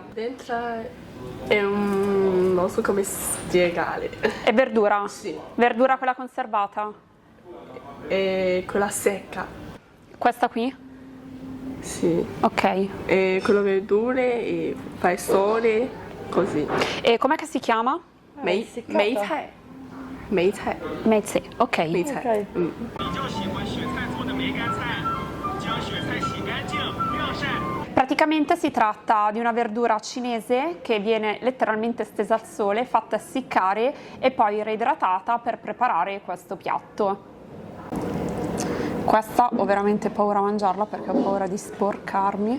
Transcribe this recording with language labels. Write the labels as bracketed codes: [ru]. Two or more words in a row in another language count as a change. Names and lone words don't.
[it] Dentro è un... non so come spiegare. È verdura? Sì. Verdura quella conservata? è quella secca. Questa qui? Sì. Ok. E quello verdure e fai sole, così. E com'è che si chiama? Mei cai. Mei cai. Mezze, ok. Mei cai. [zh] 比较喜欢雪菜做的梅干菜，将雪菜洗干净晾晒。 [it] Praticamente si tratta di una verdura cinese che viene letteralmente stesa al sole, fatta essiccare e poi reidratata per preparare questo piatto. Questa ho veramente paura a mangiarla perché ho paura di sporcarmi.